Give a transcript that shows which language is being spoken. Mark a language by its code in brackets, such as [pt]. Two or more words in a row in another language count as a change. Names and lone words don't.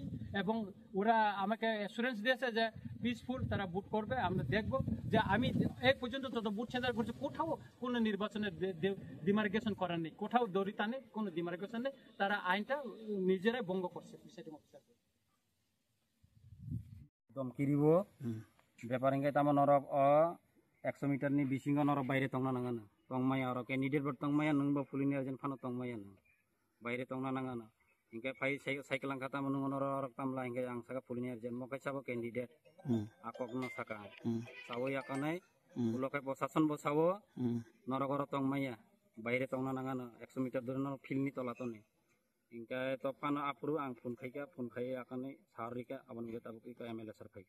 [bn] এবং ওরা আমাকে অ্যাসুরেন্স দিয়েছে যে পিসফুল তারা ভোট করবে। আমরা দেখব যে আমি এই পর্যন্ত যত [en] vote center [bn] করছি কোথাও কোনো নির্বাচনের ডিমার্কেশন করার নেই, কোথাও দরিতা নেই, কোনো ডিমার্কেশন নেই। তারা আইনটা নিজেরাই ভঙ্গ করছে [en] presiding officer. [trp] dom kiribo beparing kay tama norok o 100 meter ni bisingo norok bayre tongna nangana tongmaya oro candidate bot tongmaya nung bo pulini arjen phano tongmaya na bayre tongna nangana ingke phai cycle ang kata menung norok tamla ingke ang saka pulini arjen mo kay sabo candidate akok no saka sawo yakanai ulo kay prosason bo sawo norok oro tongmaya bayre tongna nangana 100 meter dure norok filni tolatone ingka to pano apru ang phun khai akane sarika abon ge tabu ka MLA sar khai